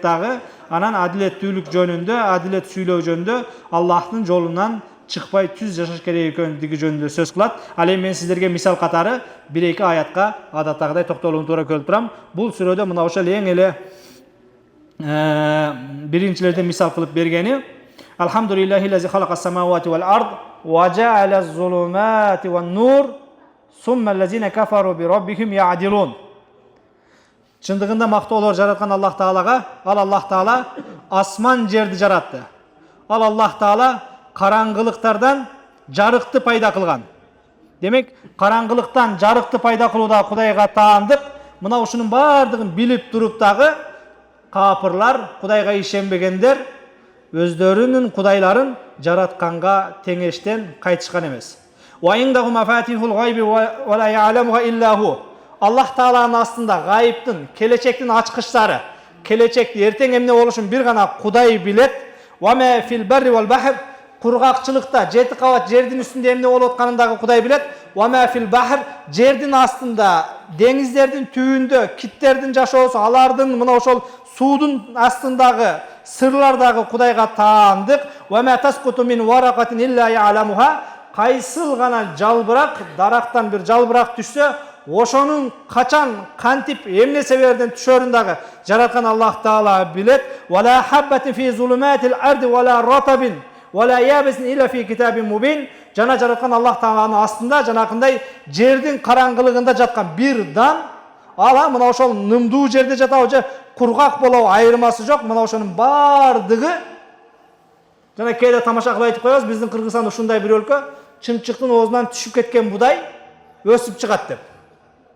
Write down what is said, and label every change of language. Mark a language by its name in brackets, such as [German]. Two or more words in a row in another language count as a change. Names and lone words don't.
[Kyrgyz] Дагы анан адилеттүүлүк жөнүндө, адилет сүйлөө жөнүндө Аллахтын жолунан чыкпай түз жашаш керек экендиги жөнүндө сөз кылат. Ал эми мен сиздерге мисал катары 1-2 аятка адаттагыдай токтолууну туура көрүп турам. Бул сүрөдө мына ошол эң эле биринчилерден мисал кылып бергени: [Arabic] الحمد لله الذي خلق السماوات والأرض وجعل الظلمات والنور ثم الذين كفروا بربهم يعدلون. [Kyrgyz] Чындыгында мактоолор жараткан Аллах Таалага. Ал Аллах Таала асман жерди жаратты. Ал Аллах Таала караңгылыктардан жарыкты пайда кылган. Демек, караңгылыктан жарыкты пайда кылууда Кудайга таандык. Мына ушунун баардыгын билип туруп дагы капырлар, Кудайга ишенбегендер өздөрүнүн кудайларын жаратканга теңештен кайтышкан эмес. [Arabic] وعنده مفاتح الغيب ولا يعلمها إلا هو. [Kyrgyz] Аллах Тааланын астында гайыптын, келечектин ачкычтары, келечекти эртең эмне болушун бир гана Кудай билет. [Arabic] وما في البر والبحر, [Kyrgyz] кургакчылыкта, жети кабат жердин үстүндө эмне болуп атканын дагы Кудай билет. [Arabic] وما في البحر, [Kyrgyz] жердин астында, деңиздердин түбүндө киттердин жашоосу, алардын мына ошол суудун астындагы сырлар дагы Кудайга таандык. [Arabic] وما تسقط من ورقة إلا يعلمها, [Kyrgyz] кайсыл гана жалбырак, дарактан бир жалбырак түшсө, ошонун качан, кантип, эмне себебинен түшөрүн дагы жараткан Аллах Таала билет. [Arabic] ولا حبة في ظلمات الأرض ولا رطب ولا يابس إلا في كتاب مبين. [Kyrgyz] Жана жараткан Аллах Тааланын астында жанакындай жердин караңгылыгында жаткан бир дан, ала мына ошол нымдуу жерде жатабы же кургак болобу айырмасы жок. Мына ошонун баардыгы жана кээде тамаша кылып айтып коебуз, биздин Кыргызстан ушундай бир өлкө, чымчыктын оозунан түшүп кеткен будай өсүп чыгат деп.